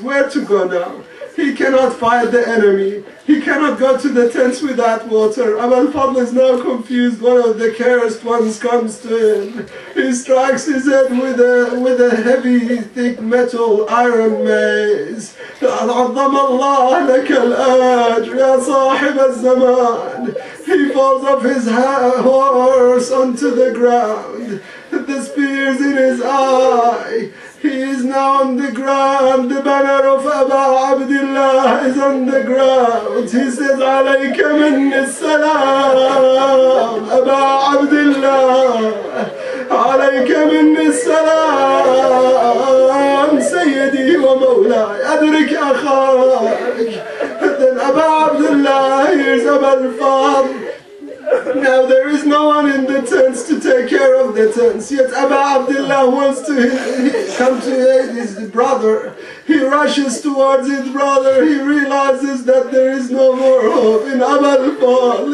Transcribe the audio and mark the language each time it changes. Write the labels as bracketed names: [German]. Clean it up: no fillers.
[English] Where to go now? He cannot fight the enemy. He cannot go to the tents without water. Abu al-Fadl is now confused. One of the cursed ones comes to him. He strikes his head with a heavy, thick metal iron mace. [Arabic] عظم الله لك الأجر يا صاحب الزمان. [English] He falls off his horse onto the ground. The spears in his eye. He is now on the ground. The banner of Abu Abdullah is on the ground. He says, [Arabic] عليك من السلام أبا عبد الله عليك من السلام سيدي ومولاي أدرك أخاك. [English] Then Abu Abdullah hears Abu al-Fadl. Now there is no one in the tents to take care of the tents, yet Abu Abdullah wants to come to aid his brother. He rushes towards his brother. He realizes that there is no more hope in Abu al-Fadl.